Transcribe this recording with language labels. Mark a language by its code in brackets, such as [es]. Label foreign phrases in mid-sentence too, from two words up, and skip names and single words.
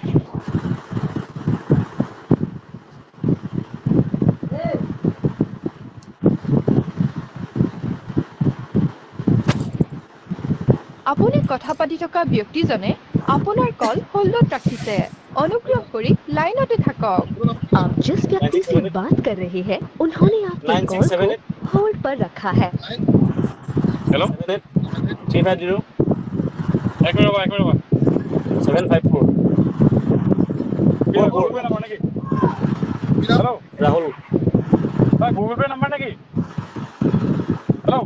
[as] আপুনি কথা পাতি থকা ব্যক্তিজনে আপোনাৰ কল হোল্ডত ৰাখিছে অনুগ্ৰহ কৰি লাইনতে থাকক [hi] आप जिस व्यक्ति से बात कर रहे हैं उन्होंने आपके कॉल को 9678 होल्ड पर रखा है। [as] হেল্ল' 350 এক মিনিট ৰ'বা 754 গুগল পে' নাম্বাৰ নেকি? হেল্ল' ৰাহুল গুগল পে' নাম্বাৰ নেকি? হেল্ল'